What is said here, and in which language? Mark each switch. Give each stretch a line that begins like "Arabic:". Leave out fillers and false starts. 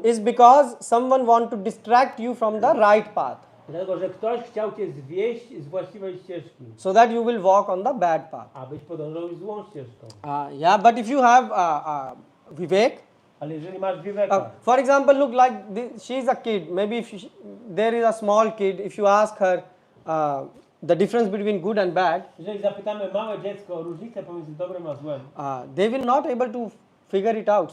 English: Is because someone want to distract you from the right path,
Polish: Dlatego, że ktoś chciał cię zwieść z właściwej ścieżki,
English: so that you will walk on the bad path.
Polish: abyś podążał złą ścieżką.
English: Yeah, but if you have Vivek,
Polish: Ale jeżeli masz wiweka,
English: for example, look like she is a kid. Maybe if there is a small kid, if you ask her the difference between good and bad,
Polish: jeżeli zapytamy małe dziecko o różnicę pomiędzy dobrem a złem,
English: they will not able to figure it out.